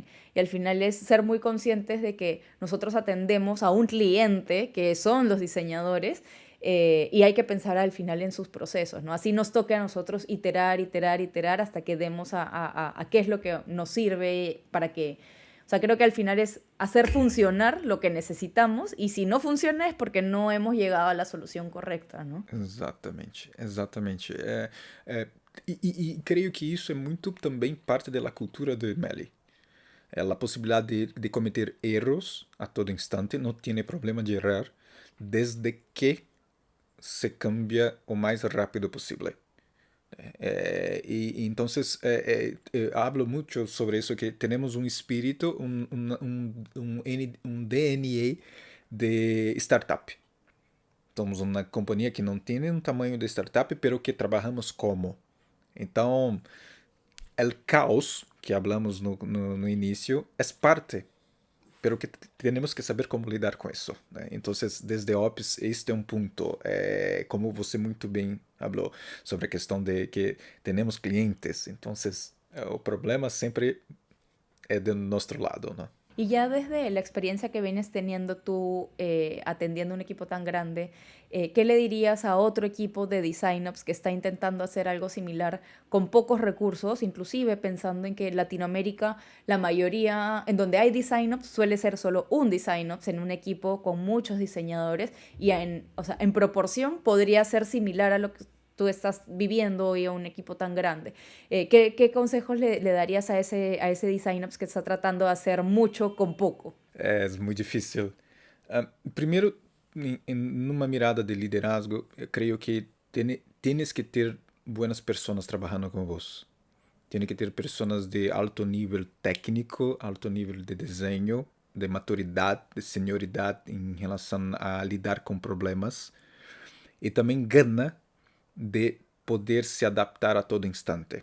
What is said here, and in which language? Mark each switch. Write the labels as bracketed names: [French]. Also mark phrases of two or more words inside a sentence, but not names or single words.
[Spanish] Y al final es ser muy conscientes de que nosotros atendemos a un cliente, que son los diseñadores, y hay que pensar al final en sus procesos, ¿no? Así nos toca a nosotros iterar, iterar, iterar hasta que demos a qué es lo que nos sirve para que... O sea, creo que al final es hacer funcionar lo que necesitamos y si no funciona es porque no hemos llegado a la solución correcta, ¿no? [Portuguese] Exatamente, exatamente. E creio que isso é muito também parte da cultura de Meli. A possibilidade de cometer erros a todo instante, não tem problema de errar, desde que se cambia o mais rápido possível. [Spanish] Y entonces hablo mucho sobre eso, que tenemos un espíritu, un DNA de startup. [Portuguese] Somos uma companhia que não tem um tamanho de startup, pero que trabalhamos como. Então, o caos que hablamos no início é parte [Spanish] pero que tenemos que saber cómo lidar con eso, [Portuguese] né? Entonces, desde Ops, este é um ponto, como você muito bem falou, sobre a questão de que temos clientes, entonces, o problema sempre é do nosso lado, né? [Spanish] Y ya desde la experiencia que vienes teniendo tú atendiendo un equipo tan grande, ¿qué le dirías a otro equipo de DesignOps que está intentando hacer algo similar con pocos recursos, inclusive pensando en que en Latinoamérica la mayoría, en donde hay DesignOps, suele ser solo un DesignOps en un equipo con muchos diseñadores y o sea, en proporción podría ser similar a lo que tú estás viviendo hoy a un equipo tan grande? ¿Qué consejos le darías a ese DesignOps que está tratando de hacer mucho con poco? [Portuguese] É muito difícil. Primeiro, numa mirada de liderazgo, eu creio que [Spanish] tienes que [Portuguese] ter buenas pessoas trabalhando com você. [Spanish] Tiene que [Portuguese] ter pessoas de alto nível técnico, alto nível de desenho, de maturidade, de senioridade em relação a lidar com problemas e também gana de poder se adaptar a todo instante.